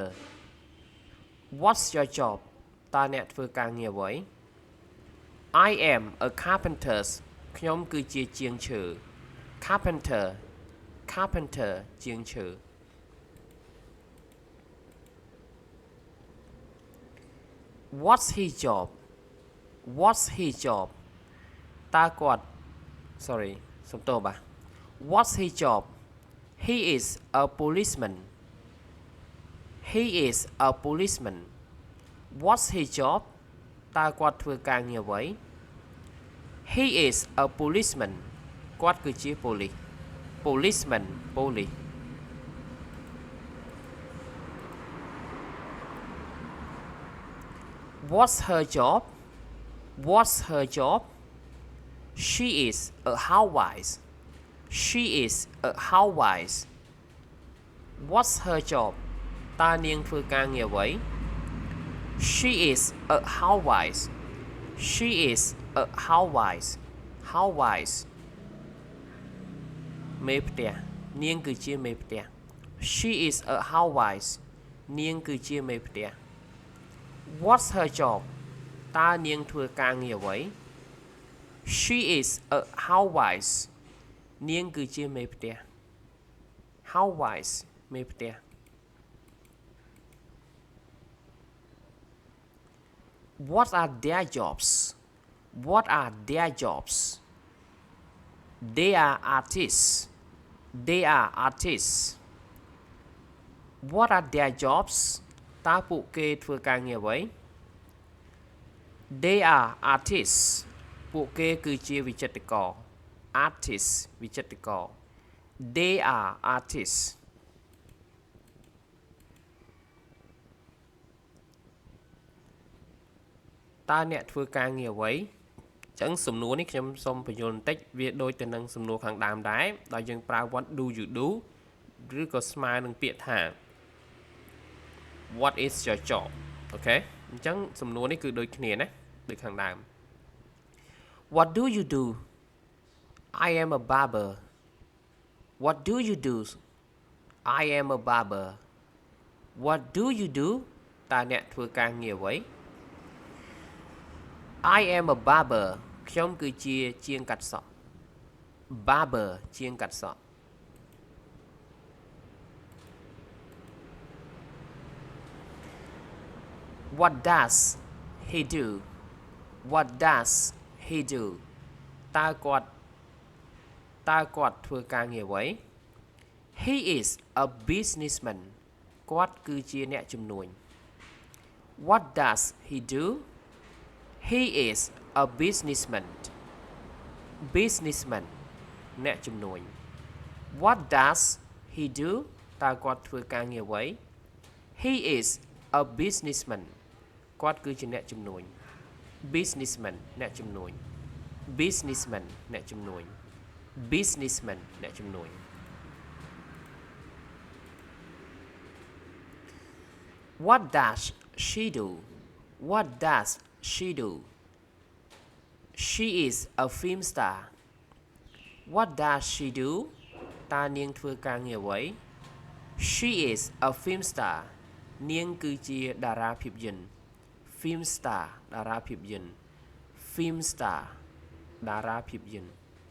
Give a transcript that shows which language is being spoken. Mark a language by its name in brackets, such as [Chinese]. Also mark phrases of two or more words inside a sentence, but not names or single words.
[English] What's your job? [Khmer] តើអ្នកធ្វើការងារអ្វី [English] I am a carpenter. [Khmer] ខ្ញុំគឺជាជាងឈើ Carpenter. [English] Carpenter ជាងឈើ What's his job? What's his job? [Khmer] តើគាត់ សំទោសបាទ [English] What's his job? He is a policeman. He is a policeman. What's his job? [Khmer] តើគាត់ធ្វើការងារអ្វី [English] He is a policeman. [Khmer] គាត់គឺជាប៉ូលីស Policeman ប៉ូលីស [English] What's her job? What's her job? She is a housewife. She is a housewife What's her job [Khmer] តើនាងធ្វើការងារអ្វី [English] She is a housewife She is a housewife housewife [Khmer] មេផ្ទះនាងគឺជាមេផ្ទះ [English] She is a housewife [Khmer] នាងគឺជាមេផ្ទះ [English] What's her job [Khmer] តើនាងធ្វើការងារអ្វី [English] She is a housewife [Khmer] នាងគឺជាមេផ្ទះ housewife មេផ្ទះ [English] What are their jobs What are their jobs They are artists They are artists What are their jobs [Khmer] តើពួកគេធ្វើការងារអ្វី [English] They are artists [Khmer] ពួកគេគឺជាវិចិត្រករ artists វិចិត្រករ [English] They are artists [Khmer] តើអ្នកធ្វើការងារអ្វីអញ្ចឹងសំណួរនេះខ្ញុំសូមបញ្យល់បន្តិចវាដូចទៅនឹងសំណួរខាងដើមដែរដោយយើងប្រើ [English] what do you do [Khmer] ឬក៏ស្មើនឹងពាក្យថា [English] what is your job [Khmer] អូខេអញ្ចឹងសំណួរនេះគឺដូចគ្នាណាដូចខាងដើម [English] What do you do I am a barber What do you do I am a barber What do you do [Khmer] តើអ្នកធ្វើការងារអ្វី [English] I am a barber [Khmer] ខ្ញុំគឺជាជាងកាត់សក់ [English] barber [Khmer] ជាងកាត់សក់ [English] What does he do What does he do តើ [Khmer] គាត់ធ្វើការងារអ្វី [English] He is a businessman [Khmer] គាត់គឺជាអ្នកជំនួញ [English] What does he do He is a businessman businessman អ្នកជំនួញ What does he do [Khmer] តើគាត់ធ្វើការងារអ្វី [English] He is a businessman [Khmer] គាត់គឺជាអ្នកជំនួញ [English] businessman អ្នកជំនួញ businessman អ្នកជំនួញ businessman អ្នកជំនួញ What does she do What does she do She is a film star What does she do [Khmer] តើនាងធ្វើការងារអ្វី [English] She is a film star [Khmer] នាងគឺជាតារាភាពយន្ត [English] film star [Khmer] តារាភាពយន្ត [English] film star [Khmer] តារាភាពយន្ត